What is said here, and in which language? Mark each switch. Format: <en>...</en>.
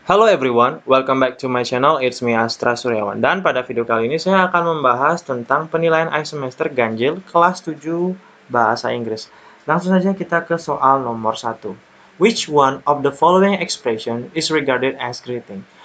<en>Hello everyone, welcome back to my channel, it's me Astra Suryawan.</en> <id>Dan pada video kali ini saya akan membahas tentang penilaian akhir semester ganjil kelas 7 Bahasa Inggris. Langsung saja kita ke soal nomor 1.</id> <en>Which one of the following expression is regarded as greeting?</en>